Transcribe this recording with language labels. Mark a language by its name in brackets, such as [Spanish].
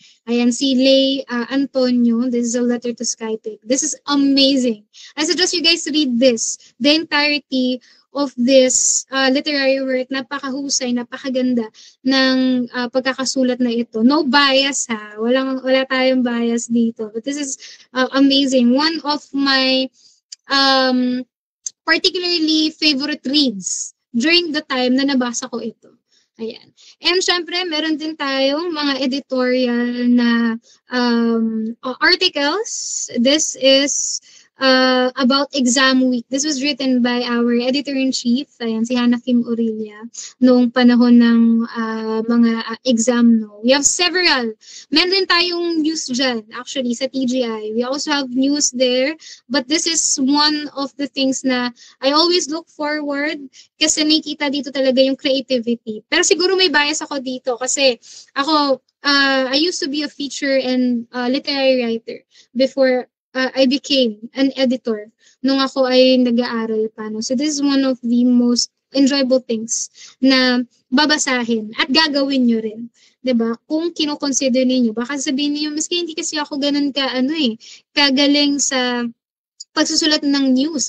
[English] Ayan, si Lay Antonio. This is a letter to Skypic. This is amazing. I suggest you guys read this. The entirety of this literary work. [Filipino] Napakahusay, napakaganda ng pagkakasulat na ito. [English] No bias [Filipino] ha. Wala tayong bias dito. [English] But this is amazing. One of my particularly favorite reads during the time [Filipino] na nabasa ko ito. Ayan. And syempre, meron din tayong mga editorial na articles. [English] This is about exam week. This was written by our editor-in-chief, ayan, si Hannah Kim Aurelia, [Filipino] noong panahon ng mga exam. No? [English] We have several. [Filipino] Meron din tayong news dyan, actually, sa TGI. [English] We also have news there. But this is one of the things na I always look forward [Filipino] kasi nakikita dito talaga yung [English] creativity. [Filipino] Pero siguro may bias ako dito kasi ako, [English] I used to be a feature and literary writer before I became an editor [Filipino] nung ako ay nag-aaral pa. [English] No? So this is one of the most enjoyable things [Filipino] na babasahin at gagawin nyo rin. 'Di ba? Kung kino-consider niyo, baka sabihin niyo, miski hindi kasi ako ganun kagaling sa pagsusulat ng news.